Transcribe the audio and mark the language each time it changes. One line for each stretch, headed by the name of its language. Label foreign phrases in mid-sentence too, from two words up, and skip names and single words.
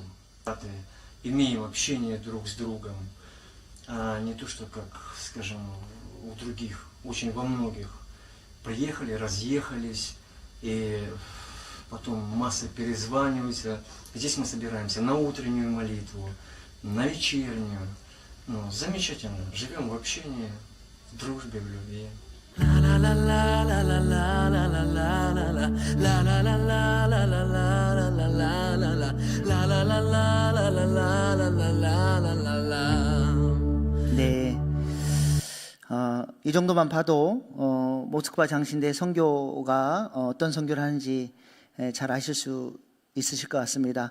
Russian: Имеем общение друг с другом, а не то, что, как, скажем, у других, очень во многих. Приехали, разъехались, и потом масса перезваниваются. Здесь мы собираемся на утреннюю молитву, на вечернюю. Замечательно. Живем в общении, в дружбе, в любви.
Korean: 네. 이 정도만 봐도 모스크바 장신대 선교가 어떤 선교를 하는지 잘 아실 수 있으실 것 같습니다.